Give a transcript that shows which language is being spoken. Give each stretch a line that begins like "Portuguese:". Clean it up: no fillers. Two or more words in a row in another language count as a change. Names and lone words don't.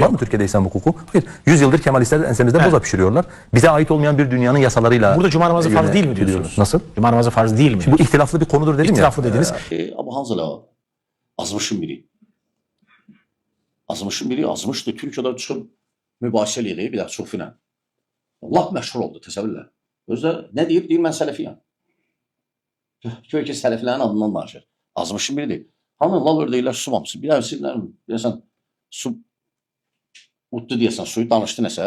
Turkish: Var mı Türkiye'de İslam hukuku? Hayır. 100 yıldır Kemalistler ensemizde boza pişiriyorlar. Bize ait olmayan bir dünyanın yasalarıyla... Burada cuma namazı farz değil mi diyorsunuz? Nasıl? Cuma namazı farz değil mi? Bu ihtilaflı bir konudur dedim ya. İhtilaflı dediniz. Ama Hanzala azmışın biri.
Azerbaijani: Azmışın biri azmışdı. Türkiye'de çıxıb mübahisə eləyir bir də çoxu ilə. Lap məşhur oldu, təsəvvürlə. Özdə nə deyir? Deyir mən sələfiyəm. Gör ki, sələfilərin adından danışır. Azmışın biridir. Hanı lal ördəklər susmamışsın. Bir deyəsən su utdu deyəsən, suyu danışdı nəsə.